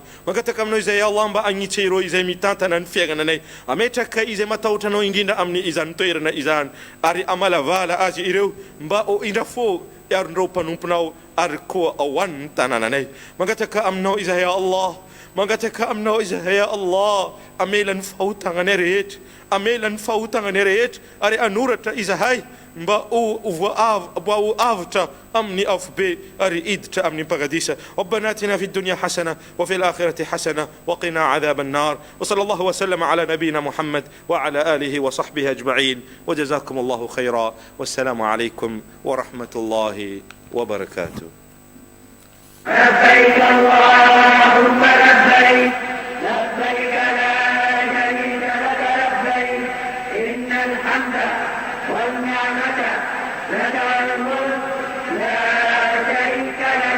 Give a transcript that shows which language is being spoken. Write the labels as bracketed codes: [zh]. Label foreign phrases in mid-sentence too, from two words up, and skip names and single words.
[mg] Mangataka aminao izay Allah mba agnitsy ireo izay mitantana ny fiainanay, ametraka izay matahotra anao indrindra amin'ny izany toerana izany ary amalavala azy ireo mba o indra fo iarondreo mpanomponao ary koa ao an'ny tanànanay. Mangataka aminao izahay Allah, mangataka aminao izahay Allah, amela ny fahotagnanay rehetra, amela ny fahotagnanay rehetra ary anoratra izahay mba ho avitra amin'ny afobe ary iditra amin'ny paradisa. [ar] ربنا آتنا في الدنيا حسنة وفي الآخرة حسنة وقنا عذاب النار. وصلى الله وسلم على نبينا محمد وعلى آله وصحبه أجمعين، وجزاكم الله خيرا، والسلام عليكم ورحمة الله وبركاته. لبيك اللهم لبيك، لبيك لا شريك لك لبيك، إن الحمد والنعمة لك والملك لا شريك لك.